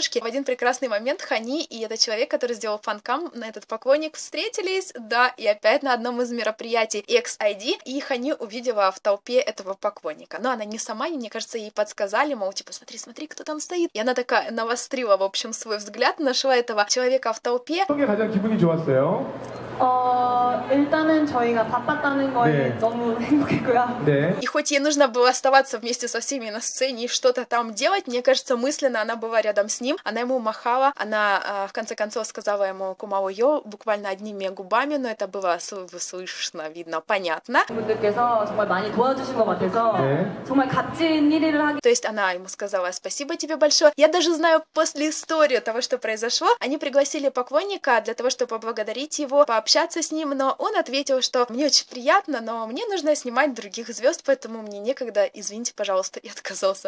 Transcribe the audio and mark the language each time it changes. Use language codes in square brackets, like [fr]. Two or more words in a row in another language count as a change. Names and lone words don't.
[ru] В один прекрасный момент Хани и этот человек, который сделал фанкам, на этот поклонник, встретились, да, и опять на одном из мероприятий EXID, и Хани увидела в толпе этого поклонника. Но она не сама, мне кажется, ей подсказали, мол, типа, смотри, кто там стоит. И она такая навострила, в общем, свой взгляд, нашла этого человека в толпе. [ko] 일단은 저희가 바빴다는 거에 너무 행복했고요. [ru] И хоть ей нужно было оставаться вместе со всеми на сцене и что-то там делать, мне кажется, мысленно она была рядом с ним, она ему махала, она в конце концов сказала ему «Кумао-йо» буквально одними губами, но это было слышно, видно, понятно. [ko] 분들께서 정말 많이 도와주신 것 같아서 정말 값진 1위를 하기. [ru] То есть она ему сказала «Спасибо тебе большое». Я даже знаю после истории того, что произошло, они пригласили поклонника для того, чтобы поблагодарить его, пообщаться с ним, но он ответил, что мне очень приятно, но мне нужно снимать других звезд, поэтому мне некогда, извините, пожалуйста, и отказался.